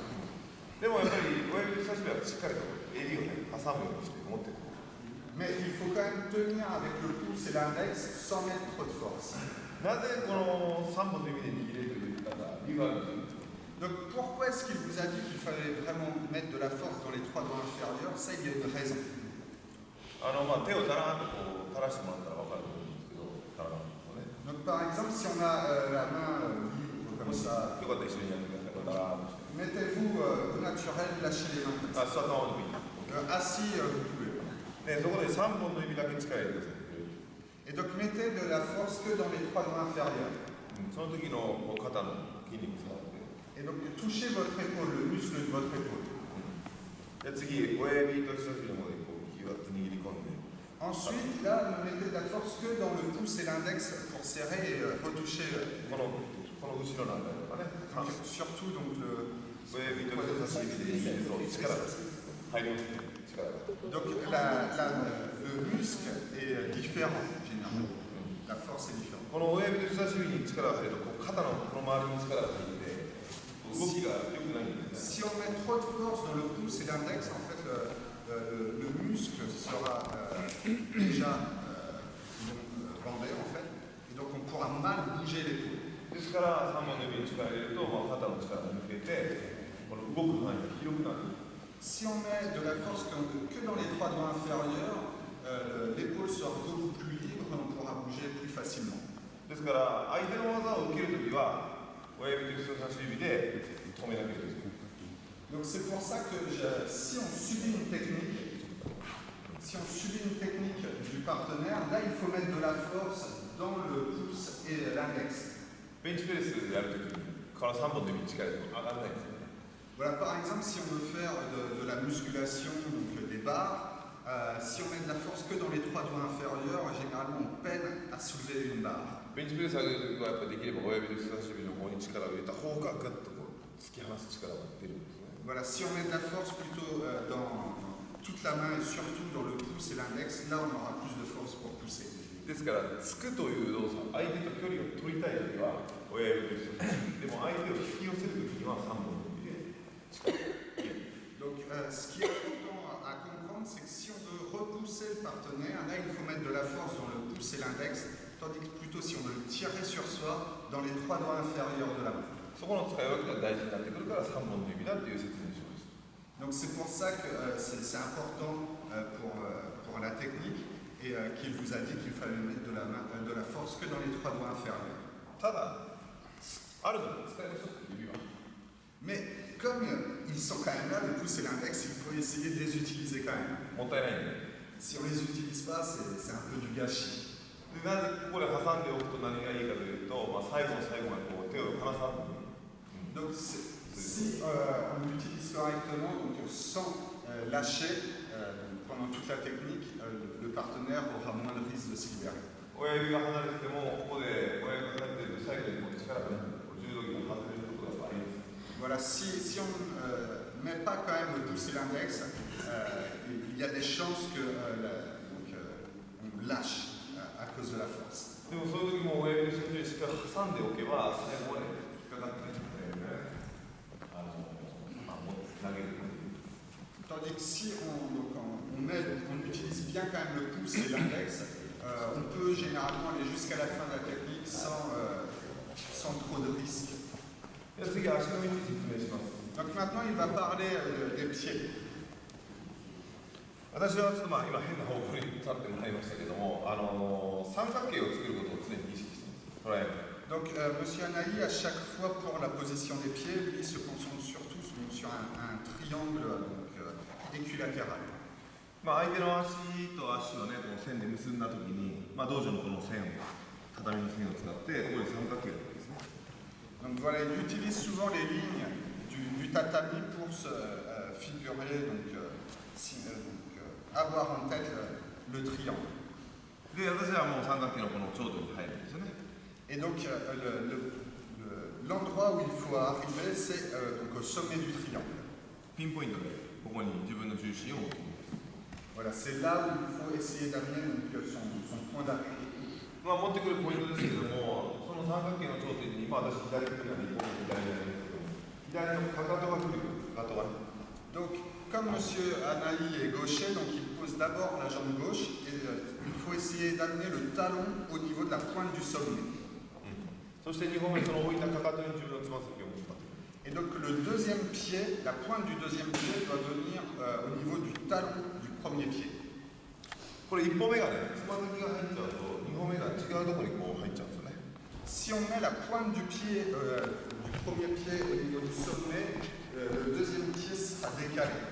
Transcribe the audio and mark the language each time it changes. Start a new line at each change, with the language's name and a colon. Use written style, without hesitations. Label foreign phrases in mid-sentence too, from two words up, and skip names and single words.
Japanese: でもやっぱり親指と人差し指はしっかりと襟をね、挟むようにして持ってる。
French: Mais il faut quand même tenir avec le pouce et l'index sans mettre trop de force.
Japanese: なぜこの3本の指で握れるという方、理由があるんです。
French: Donc pourquoi est-ce qu'il vous a dit qu'il fallait vraiment mettre de la force dans les trois doigts inférieurs? Ça, il y a une raison.
Japanese: 手をだらんとこう垂らしてもらったら分かると思うんですけど、だらんとね。
French: Donc par exemple, si on a la main libre comme ça,
Japanese: よかったら一緒にやってください。だらんとして。
French: mettez-vous au naturel, lâchez les mains comme ça.
Japanese: 座ったままでもいい。
French: Assis, vous pouvez.
Japanese: で、そこで3本の指だけ力入れてください。
French: Et donc mettez de la force que dans les trois doigts inférieurs.
Japanese: その時の肩の筋肉触って。
French: Et donc touchez votre épaule, le muscle de votre épaule.
Japanese: で、次、親指と人差し指の方でこうギュッと握り込んで。
French: Ensuite, là, ne mettez de la force que dans le pouce et l'index pour serrer et retoucher.
Japanese: この後ろなんだとかね。
French: Donc, surtout donc le.
Japanese: 親指と人差し指で握ると力が入りますね。力が。
French: Donc le muscle est différent généralement. La force est différente.
Japanese: この親指と人差し指に力が入るとこう肩のこの周りに力が入って動きが良くないんですね。
French: Si on met trop de force dans le pouce et l'index, en fait, le muscle sera déjà bandé en fait, et donc on pourra mal bouger l'épaule.
Japanese: ですから3本の指に力を入れると、肩の力が抜けてこの動く範囲が広くなる。
French: Si on met de la force que dans les trois doigts inférieurs, l'épaule sera beaucoup plus libre et on pourra bouger plus facilement.
Japanese: ですから相手の技を受けるときは親指と人差し指で止めなきゃいけない。
French: Donc c'est pour ça que si on subit une technique, du partenaire, là il faut mettre de la force dans le pouce et l'index.
Japanese: ベンチプレスやるときにこの3本の指に力が上がらないんですよね。
French: Voilà, par exemple, si on veut faire de la musculation, donc des barres, si on met de la force que dans les 3 doigts inférieurs, généralement on peine à soulever une barre.
Japanese: ベンチプレスはやっぱできれば親指と人差し指の方に力を入れた方がガッとこう突き放す力が出るんですね。
French: Voilà, si on met de la force plutôt dans toute la main et surtout dans le pouce et l'index, là on aura plus de force pour pousser.
Japanese: ですから突くという動作、相手と距離を取りたいときは親指と人差し指、でも相手を引き寄せるときには3本の指で力を入れる。
French: Donc ce qui est important à comprendre, c'est que si on veut repousser le partenaire, là il faut mettre de la force dans le pouce et l'index, tandis que plutôt si on veut le tirer sur soi, dans les 3 doigts inférieurs de la main.
Japanese: そこの使い分けが大事になってくるから3本の指だっていう説明しました。
French: Donc c'est pour ça que c'est important pour la technique et qu'il vous a dit qu'il fallait mettre de la force que dans les 3 doigts inférieurs.
Japanese: ただ、あるのに使いましょう指は。
French: Mais comme ils sont quand même là, le pouce et l'index, il faut essayer de les utiliser quand même.
Japanese: もったいないんで。
French: Si on ne les utilise pas, c'est un peu du gâchis.
Japanese: でなぜここで挟んでおくと何がいいかというと、最後の最後までこう手を離さずに。
French: Donc si on l'utilise correctement, donc sans lâcher pendant toute la technique, le partenaire aura moins de risque de se libérer.
Japanese: 親指が離れてても、ここで親指が離れていると最後にこう力がね、柔道着が外れることがあります。
French: Voilà, si on ne met pas quand même le pouce et l'index, il y a des chances que on lâche à cause de la force.
Japanese: でもそういう時も親指の先にしっかり挟んでおけば、最後まで引っかかってね、投げる。
French: Tandis que si on utilise bien quand même le pouce et l'index, on peut généralement aller jusqu'à la fin de la technique sans trop de risques.
Japanese: では次、足の位置説明します。
French: Donc maintenant, il va parler des pieds.
Japanese: 私はちょっと今変な方向に立ってもらいましたけども、三角形を作ることを常に意識しています。トライアングル。
French: Donc Monsieur Anaï, à chaque fois pour la position des pieds, lui se concentre surtout sur un triangle équilatéral.
Japanese: 相手の足と足をね、この線で結んだときに、道場のこの線を、畳の線を使って、ここで三角形を作るんですね。
French: Donc voilà, il utilise souvent les lignes du tatami pour se figurer, avoir en tête le triangle.
Japanese: で、私はもう三角形のこの頂点に入るんですよね。
French: Et donc l'endroit où il faut arriver, c'est donc au sommet du triangle.
Japanese: ピンポイントで、ここに自分の重心を置きます。
French: Voilà, c'est là où il faut essayer d'amener son point d'arrivée.
Japanese: 持ってくるポイントですけれども、その三角形の頂点に、私左手には2本左じゃないですけど、左のかかとが来る、かかとがね。
French: Donc, comme Monsieur Anaï est gaucher, donc il pose d'abord la jambe gauche et il faut essayer d'amener le talon au niveau de la pointe du sommet.
Japanese: そして2本目、その置いたかかとに自分のつま先を持ちます。
French: Et donc le deuxième pied, la pointe du deuxième pied doit venir au niveau du talon du premier pied.
Japanese: これ1歩目がね、つま先が入っちゃうと、2歩目が違うところにこう入っちゃうんですよね。
French: Si on met la pointe du pied du premier pied au niveau du sommet, le deuxième pied sera décalé.